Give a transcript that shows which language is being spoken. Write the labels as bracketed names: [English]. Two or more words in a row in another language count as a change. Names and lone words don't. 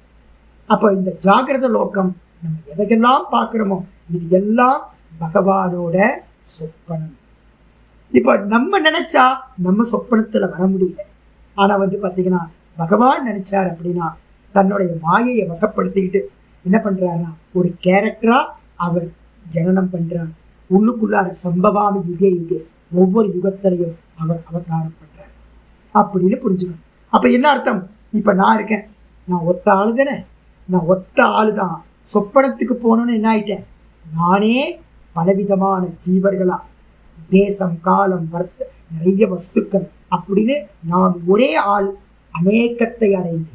[Tamil] அப்போ இந்த ஜாகிரத லோகம் நம்ம எதையெல்லாம் பார்க்குறோமோ இது எல்லாம் பகவானோட சொப்பனம். இப்போ நம்ம நினைச்சா நம்ம சொப்பனத்தில் வர முடியல. ஆனால் வந்து பார்த்தீங்கன்னா, பகவான் நினைச்சார் அப்படின்னா தன்னுடைய மாயையை வசப்படுத்திக்கிட்டு என்ன பண்றாருன்னா ஒரு கேரக்டரா அவர் ஜனனம் பண்றார். [Sanskrit] உள்ளுக்குள்ளார सम्भवामि युगे युगे, [Tamil] ஒவ்வொரு யுகத்திலையும் அவர் அவதாரம் பண்றார் அப்படின்னு புரிஞ்சுக்கணும். அப்ப என்ன அர்த்தம்? இப்ப நான் இருக்கேன், நான் ஒத்த ஆளு தானே, நான் ஒத்த ஆளு தான். சொப்பனத்துக்கு போனோன்னு என்ன ஆயிட்டேன்? நானே பலவிதமான ஜீவர்களா, தேசம் காலம் வர்த்த நிறைய வஸ்துக்கள் அப்படின்னு நான் ஒரே ஆள் அநேகத்தை அடைந்தேன்.